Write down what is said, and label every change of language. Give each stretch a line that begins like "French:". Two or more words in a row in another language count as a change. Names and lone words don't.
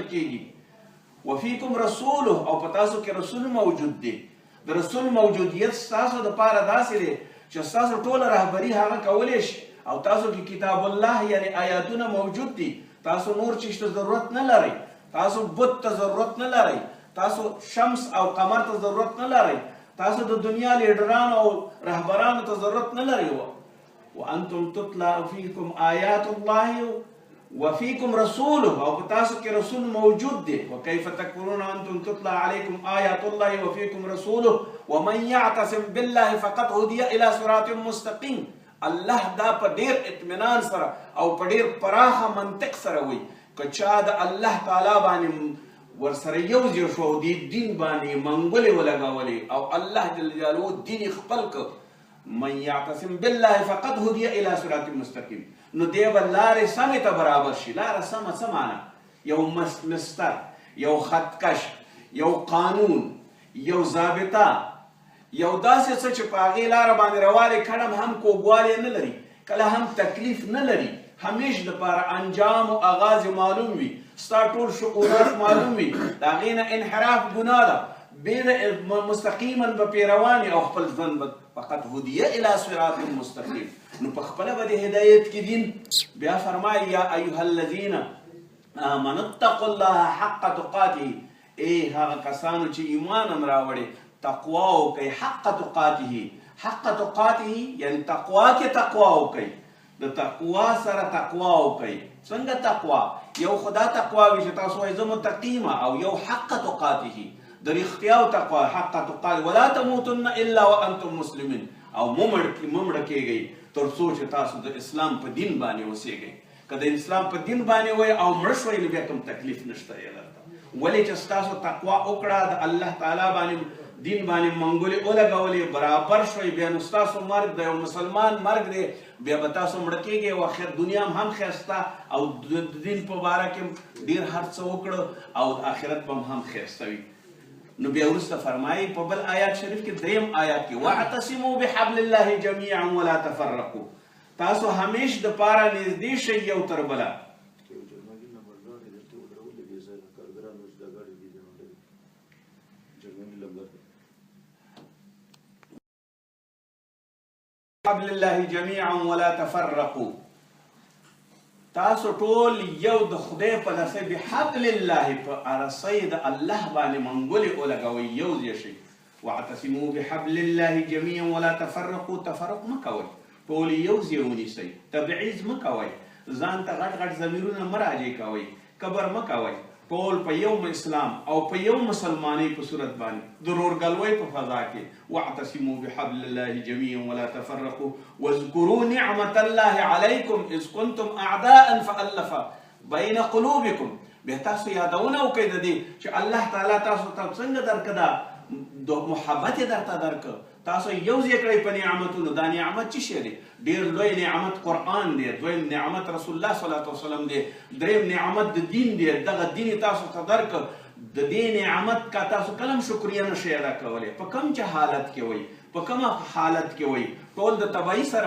Pashto: کېږي
Arabic: وفیکم رسوله
Pashto: او پتاسو کې رسول موجود دی د رسول موجودیت ستاسو دپاره داسې دی چې ستاسو ټوله رهبري هغه کولی شي او تاسو کې کتاب الله یعنی آیاتونه موجود دي تاسو نور چیز ته ضرورت نه لرئ تاسو بت ته ضرورت نه لرئ تاسو شمس او قمر ته ضرورت نه لرئ تاسو د دنیا لیډرانو او رهبرانو ته ضرورت نه لرئ
Arabic: وانتم تتلا فیکم آیات الله وفیکم رسوله
Pashto: او تاسو کې رسول موجود دی
Arabic: وکيف تکفرون وانتم تتلا علیکم آیات الله وفیکم رسوله ومن يعتصم بالله فقد هدي الى صراط مستقیم الله دا
Pashto: په ډیر اطمینان سره او په ډیر پراخه منطق سره وایي که چا د الله تعالی باندې ورسره یوځای شو او دې دین باندې منګولې ولګولې او الله جل جلاله دین خپل که
Arabic: من يعتصم بالله فقد هدي الى صراط مستقیم
Pashto: نو دی به لارې سمې ته برابر شي لاره سمه څه معنی یو مستر یو خطکش یو قانون یو ضابطه یو داسې څه چې په هغې لاره باندې روانې کړم هم کوږوالی نه لري کله هم تکلیف نه لري همیش دپاره انجام و آغاز معلوم وي ستا ټول شعورات معلوم وي د هغې نه انحراف ګناه ده بې مستقیما به پرې روانې او خپل ژوند به فقط
Arabic: هدیه الى صراط مستقیم
Pashto: نو په خپله به د هدایت کې دین بیا فرمایي
Arabic: یا ایها الذین آمنوا اتقوا الله حق تقاته
Pashto: ای هغه کسانو چې ایمان هم راوړې تقوا وکئ
Arabic: حق تقاته حق تقاته
Pashto: یعنی تقوا کې تقوا وکئ د تقوا سره تقوا وکئ څنګه تقوا یو خدا تقوا وي چې تاسو وایئ زه متقیم او یو
Arabic: حق تقاته
Pashto: د رښتیا او تقوا
Arabic: حق تقاته ولا تموتن الا وانتم مسلمین
Pashto: او ممړه کېږئ تر څو چې تاسو د اسلام په دین باندې اوسېږئ که د اسلام په دین باندې وایئ او مړه شوئ نو بیا کوم تکلیف نشته یې درته ولې چې ستاسو تقوا وکړه د الله تعالی باندې دین باندې منګولې ولګولې برابر شوئ بیا نو ستاسو مرګ د یو مسلمان مرګ دی بیا به تاسو مړه کېږئ او آخر دنیا هم ښایسته او د دین په باره کې ډېر هر څه وکړه او آخرت به هم ښایسته وي نو بیا وروسته فرمایي په بل آیات شریف کې دریم آیات کې
Arabic: واعتصموا بحبل الله جمیعا ولا تفرقوا
Pashto: تاسو همیش دپاره نږدې شئ یو تر بله
Arabic: حبل الله جميعا ولا تفرقوا
Pashto: تاسو ټول یو د خدای په لسه
Arabic: بحبل الله
Pashto: په ارسۍ د الله باندې منګولې ولګوئ یو ځای شئ
Arabic: واعتصموا بحبل الله جميعا ولا تفرقوا
Pashto: تفرق مه کوئ ټول یو ځای ونیسئ تبعیض مه کوئ ځان ته غټ غټ ضمیرونه مه راجع کوئ کبر مه کوئ ټول په یو اسلام او په یو مسلمانۍ په صورت باندې د ورورګلوۍ په فضا کې
Arabic: واعتصموا بحبل الله جميعا ولا تفرقوا واذكروا نعمة الله عليكم إذ كنتم أعداء فألف بين قلوبكم
Pashto: به تاسو یادونه وکړئ د دې چې الله تعالی تاسو ته څنګه درکړه د محبت درته درکړه تاسو یو ځای کړئ په نعمتونو دا نعمت څه شی دی ډېر لوی نعمت قرآن دی دویم نعمت
Arabic: رسول الله صلی الله علیه وسلم
Pashto: دی دریم نعمت د دین دی دغه دین تاسو ته درکړه د دې نعمت کا تاسو کلم شکریه نشئ ادا کولی په کوم چې حالت کې وئ په کومه حالت کې وئ ټول د تباهي